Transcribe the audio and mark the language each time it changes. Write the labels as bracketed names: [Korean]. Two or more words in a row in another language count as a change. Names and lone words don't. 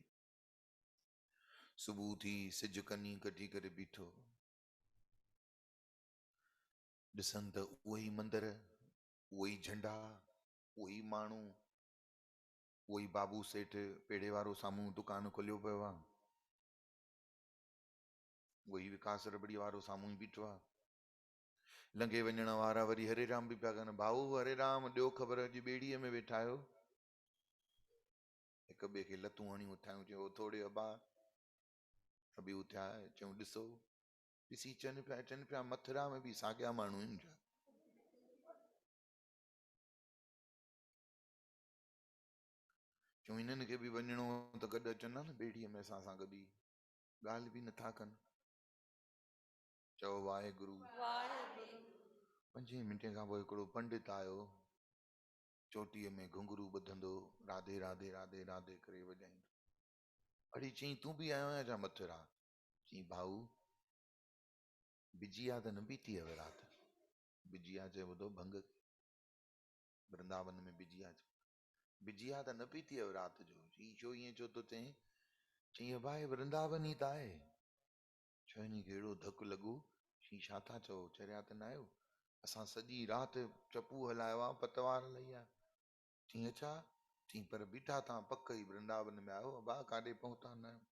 [Sindhi] सुबुह थी, सिज कनी कढी करे बीठो, ॾिसनि त उहो ई मंदर, उहो ई झंडा, उहो ई माण्हू, उहो ई बाबू सेठ पेड़े वारो साम्हूं दुकान खोलियो पियो आहे, उहो ई विकास रबड़ी वारो साम्हूं ई बीठो आहे। लंघे वञण वारा वरी हरे राम बि पिया कनि, भाऊ हरे राम ॾियो ख़बर, अॼु ॿेड़ीअ में वेठा आहियो। हिक ॿिए खे लतूं हणी उथायूं, चयो थोरे अबा, सभी उथिया। चयूं ॾिसो, ॾिसी चवनि पिया मथुरा में बि साॻिया माण्हू आहिनि छा? चयूं हिननि खे बि वञिणो त गॾु अचनि न ॿेड़ीअ में असां सां गॾु ई, ॻाल्हि बि नथा कनि। चओ वाहेगुरु। 5 मिंटे खां पोइ हिकिड़ो पंडित आयो, चोटीअ में घुंघरू ॿधंदो, राधे राधे राधे राधे करे वॼाईंदो। अड़ी चई तूं बि आयो आहियां छा मथुरा? चई भाऊ बिजिया त [Hindi] न पीती है [Sindhi] रात, बिजिया चए ॿुधो भंग, वृंदावन में बिजिया बिजिया त [Hindi] न पीती है [Sindhi] रात जो। ही छो ईअं छो तो चई? चई भाई वृंदावन ही त आहे। छो नी कहिड़ो धक लॻो? शी छा था चओ, चरिया त न आहियो? असां सॼी राति चपू हलायो आहे, पतवार लही आहे। चई अच्छा? चई पर बीठा तव्हां पक ई वृंदावन में आयो बा, काॾे पहुता न आहियो?